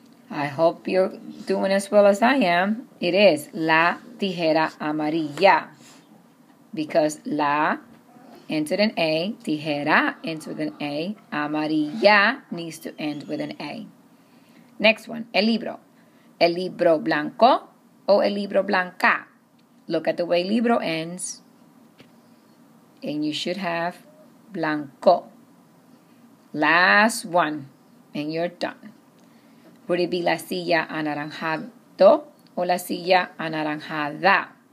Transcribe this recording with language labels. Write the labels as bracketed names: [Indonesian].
[English] I hope you're doing as well as I am. It is [Spanish] la tijera amarilla. [English] Because la ends with an A, tijera ends with an A, amarilla needs to end with an A. Next one, [Spanish] el libro. El libro blanco o el libro blanca. [English] Look at the way libro ends. And you should have blanco. Last one, and you're done. Would it be [Spanish] la silla anaranjado o la silla anaranjada?